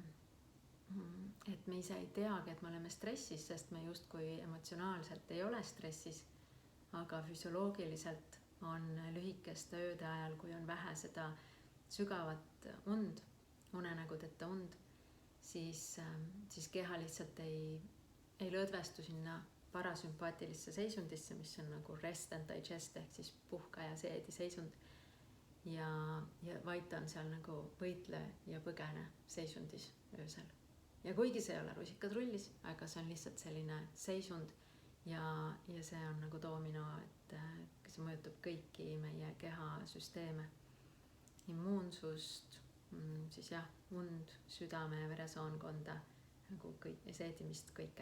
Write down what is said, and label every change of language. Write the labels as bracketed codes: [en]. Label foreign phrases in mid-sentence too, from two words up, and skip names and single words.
[et] me ise ei teagi, et me oleme stressis, sest me justkui emotsionaalselt ei ole stressis, aga füsioloogiliselt on lühikeste ööde ajal, kui on vähe seda sügavat und, unenägudeta und, siis keha lihtsalt ei lõdvestu sinna parasümpaatilisse seisundisse, mis on nagu [en] rest and digest [et] ehk siis puhka ja seedi seisund. Ja vaid ta on seal nagu võitle ja põgene seisundis öösel. Ja kuigi see ei ole rusikad rullis, aga see on lihtsalt selline seisund ja see on nagu doomino, et see mõjutab kõiki meie kehasüsteeme, immuunsust, siis jah, und, südame, veresoonkonda, nagu seedimist, kõike.